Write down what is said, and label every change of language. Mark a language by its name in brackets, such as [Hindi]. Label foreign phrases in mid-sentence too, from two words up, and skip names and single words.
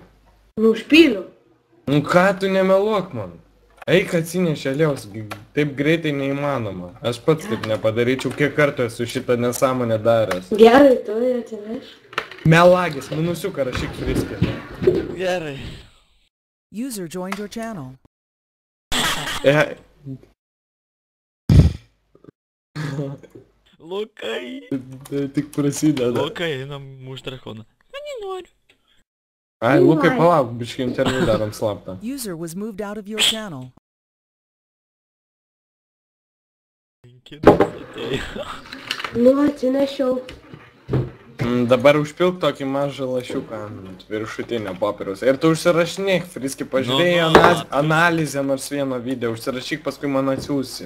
[Lithuanian] Nu, užpyliu. Nu ką tu nemeluok man? Eik atsinešė aliejaus, taip greitai neįmanoma. Aš pats taip nepadaryčiau, kiek kartų esu šitą nesąmonę daręs. Gerai, tu atsineš. Melagis, minusiuką rašyk friskį. Gerai. [English] User joined your channel. [Lithuanian] Lukai. Tik prasideda. Lukai, einam už drakoną. Na, nenoriu. Ai, Lukai, palauk, biškai interviu darom slaptą. [English] User was moved out of your channel. [Lithuanian] Nu, atsinešiau. Dabar užpilk tokį mažą lašiuką ant viršutinio popieriaus. Ir tu užsirašinėk, friski, pažiūrėjai analizę nors vieno video, užsirašyk, paskui man atsiųsi.